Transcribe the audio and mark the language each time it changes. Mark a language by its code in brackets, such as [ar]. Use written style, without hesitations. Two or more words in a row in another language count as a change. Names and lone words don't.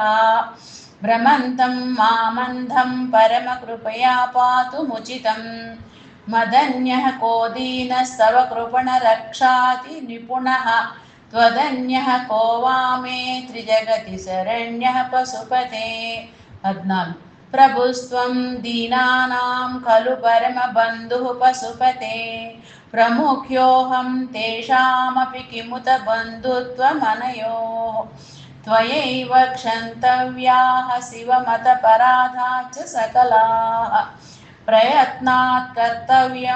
[sa] भ्रमन्तं मामन्धं परम कृपया पातुमुचितं मदन्यः कोदीनस्तव कृपण रक्षाति निपुणः त्वदन्यः को वा मे त्रिजगति शरण्यः पशुपते 14 प्रभुस्त्वं दीनानां खलु परमबन्धुः पशुपते प्रमुख्योऽहं तेषामपि किमुत बन्धुत्वमनयोः त्वयैव क्षन्तव्याः शिवमतपराधाच्च सकलाः प्रयत्नात् कर्तव्यं